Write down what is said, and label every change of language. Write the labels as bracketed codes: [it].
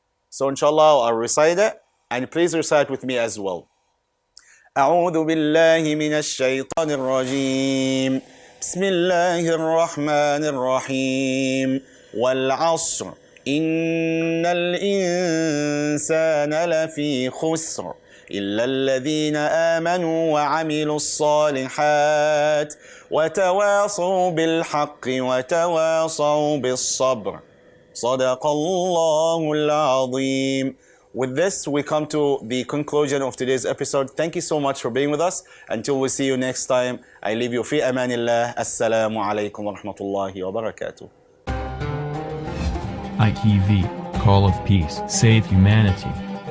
[en] So inshallah I'll recite it, and please recite with me as well. [ar] أعوذ بالله من الشيطان الرجيم. بسم الله الرحمن الرحيم. والعصر إن الإنسان لفي خسر إلا الذين آمنوا وعملوا الصالحات وتواصوا بالحق وتواصوا بالصبر. صدق الله العظيم. [en] With this, we come to the conclusion of today's episode. Thank you so much for being with us. Until we see you next time, I leave you [ar] في أمان الله. السلام عليكم ورحمة الله وبركاته. [en] ITV, Call of Peace, Save Humanity.